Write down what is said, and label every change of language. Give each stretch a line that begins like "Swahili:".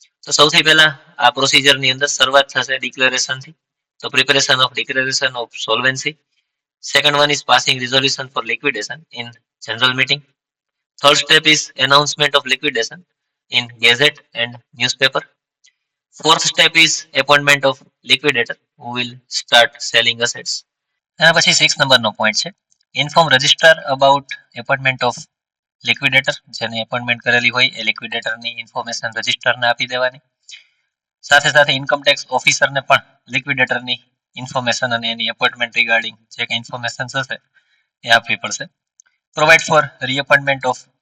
Gujarati: તો સૌથી પહેલા આ પ્રોસિજરની અંદર શરૂઆત થશે ડિક્લેરેશનથી.
English: તો preparation of declaration of solvency. Second one is passing resolution for liquidation in general meeting. Third step is announcement of liquidation in Gazette and newspaper. Fourth step is appointment of liquidator who will start selling assets.
Gujarati: એના પછી 6 નંબરનો point છે,
English: Inform registrar about appointment of liquidator.
Gujarati: જેને appointment કરેલી હોય એ લિક્વિડેટરની information રજિસ્ટ્રારને આપી દેવાની. સાથે સાથે ઇન્કમ ટેક્સ ઓફિસરને પણ લિક્વિડેટરની ઇન્ફોર્મેશન અને એની એપોઇન્ટમેન્ટ રિગાર્ડિંગ જે કંઈ ઇન્ફોર્મેશન હશે એ આપવી પડશે.
English: provide for reappointment of